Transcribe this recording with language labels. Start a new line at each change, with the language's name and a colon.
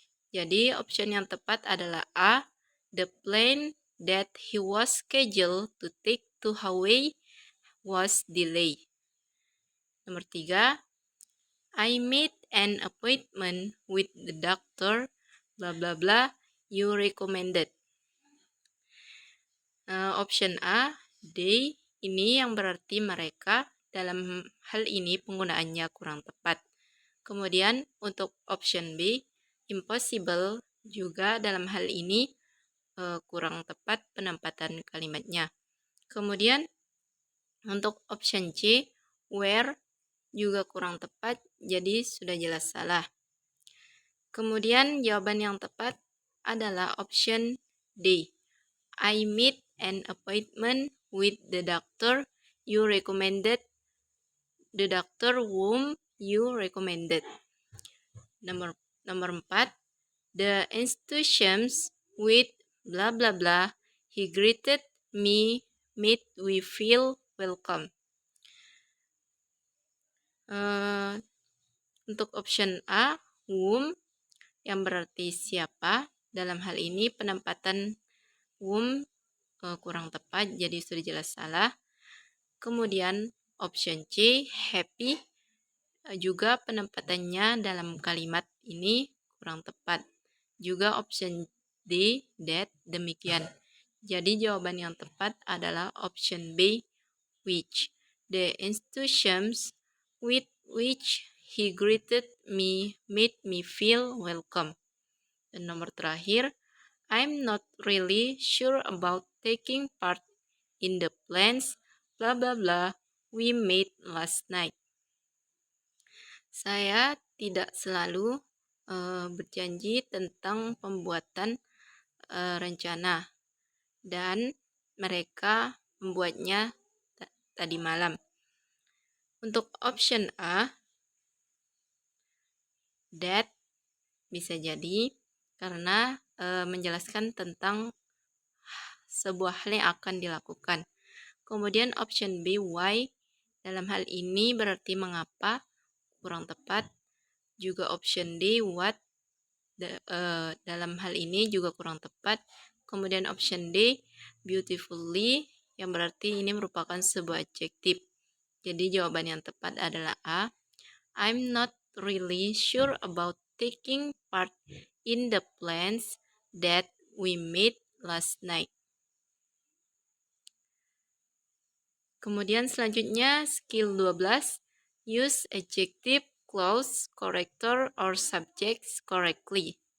Indonesian: Jadi option yang tepat adalah A,
English: the plane that he was scheduled to take to Hawaii was delayed.
Indonesian: Nomor 3,
English: I made an appointment with the doctor, blah blah blah, you recommended.
Indonesian: Option A, they, ini yang berarti mereka, dalam hal ini penggunaannya kurang tepat. Kemudian untuk option B, impossible, juga dalam hal ini kurang tepat penempatan kalimatnya. Kemudian untuk option C, where, juga kurang tepat, jadi sudah jelas salah. Kemudian jawaban yang tepat adalah option D,
English: I made an appointment with the doctor you recommended, the doctor whom you recommended.
Indonesian: Nomor 4,
English: the institutions with blah blah blah, he greeted me, made we feel welcome.
Indonesian: Untuk option A, whom, yang berarti siapa, dalam hal ini penempatan whom kurang tepat, jadi sudah jelas salah. Kemudian option C, happy, juga penempatannya dalam kalimat ini kurang tepat. Juga option D, that, demikian. Jadi jawaban yang tepat adalah option B, which.
English: The institutions with which he greeted me made me feel welcome.
Indonesian: Dan nomor terakhir,
English: I'm not really sure about taking part in the plans blah blah blah we made last night.
Indonesian: Saya tidak selalu berjanji tentang pembuatan rencana dan mereka membuatnya tadi malam. Untuk option A, that, bisa jadi karena menjelaskan tentang sebuah hal yang akan dilakukan. Kemudian option B, why, dalam hal ini berarti mengapa, kurang tepat. Juga option D, what, dalam hal ini juga kurang tepat. Kemudian option D, beautifully, yang berarti ini merupakan sebuah adjektif. Jadi jawaban yang tepat adalah A.
English: I'm not really sure about taking part in the plans that we made last night.
Indonesian: Kemudian selanjutnya
English: skill 12, use adjective, clause, corrector, or subjects correctly.